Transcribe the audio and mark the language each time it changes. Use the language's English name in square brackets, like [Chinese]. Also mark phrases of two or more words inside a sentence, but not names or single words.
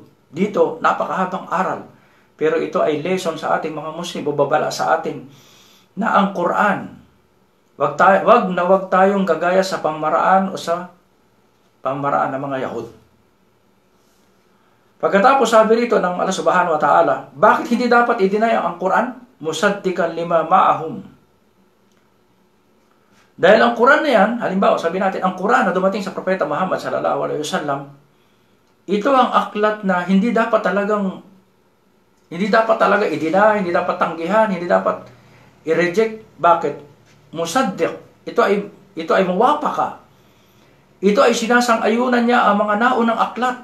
[Filipino] Dito, napakahabang aral. Pero ito ay lesson sa ating mga Muslim, o babala sa atin na ang Quran Wag tayong gagaya sa pamamaraan o sa pamamaraan ng mga Yahud. Pagkatapos sabi rito ng Allah [Arabic] سبحانه وتعالى, [Filipino] bakit hindi dapat i-deny ang Quran? [Arabic] مصدقا لما معهم. [Filipino] Dahil ang Quran na yan, halimbawa sabi natin, ang Quran na dumating sa Propeta Muhammad [Arabic] صلى الله عليه وسلم, [Filipino] ito ang aklat na hindi dapat talaga i-deny, hindi dapat tanggihan, hindi dapat i-reject. Bakit? Musaddiq. Ito ay muwafaka. Ito ay sinasang-ayunan niya ang mga naunang aklat.